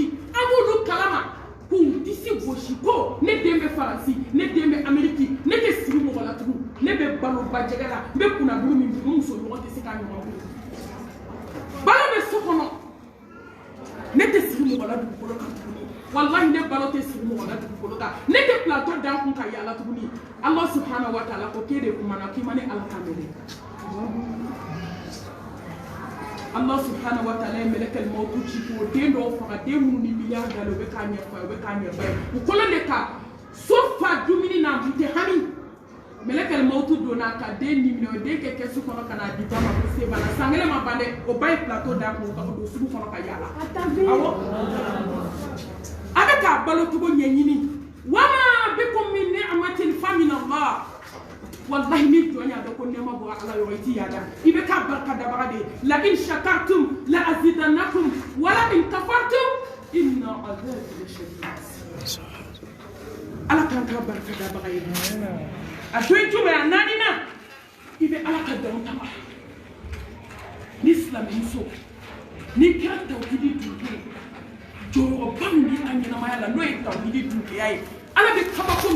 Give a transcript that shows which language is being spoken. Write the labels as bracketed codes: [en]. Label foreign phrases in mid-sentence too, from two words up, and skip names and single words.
[bm] an b'olu kalama k'u disi gosi ko ne den bɛ faransi ne den bɛ ameriki ne tɛ siri mɔgɔ la tugun ne bɛ balo bajɛgɛ la n bɛ kunnabulu min dun n muso ɲɔgɔn tɛ se k'a ɲɔgɔn bolo balo bɛ so kɔnɔ ne tɛ siri mɔgɔ la dugukolo kan tuguni walahi ne balo tɛ siri mɔgɔ la dugukolo kan ne tɛ plateau da kun ka yaala tuguni [ar] الله سبحانه وتعالى [bm] ko k'e de kumana k'i ma ne ala kan mɛlɛ [ar] الله سبحانه وتعالى [bm] ye mɛlɛkɛl mawutu ci k'o den dɔw faga den minnu ni miliyari dalen u bɛ k'a ɲɛfɔ u bɛ k'a ɲɛfɔ u kɔnɔ de ka so fa dumuni na u tɛ hami mɛlɛkɛl mawutu donna ka den ni minɛ o den kɛ kɛsu kɔnɔ ka n'a di ba ma ko se bana san kelen ma ban dɛ o ba ye plateau da kun ka don sugu kɔnɔ ka yaala awɔ a bɛ k'a balo cogo ɲɛɲini [ar] وما بكم من نعمة فمن الله [bm] wallahi ni jɔn y'a dɔn ko nɛɛma bɔra ala yɔrɔ i ti yaada i bɛ k'a barikadabaga de la [ar] إن شكرتم لأزيدنكم ولئن كفرتم إن عذابي لشديد [bm] ala kan k'a barikadabaga ye a to ye jumɛn a naaninan i bɛ ala ka dɔn ta ni silamɛmuso n'i kɛra tawhidi dunke jɔyɔrɔba min b'i ka ɲɛnamaya la n'o ye tawhidi dunkeya ye ala bɛ kabako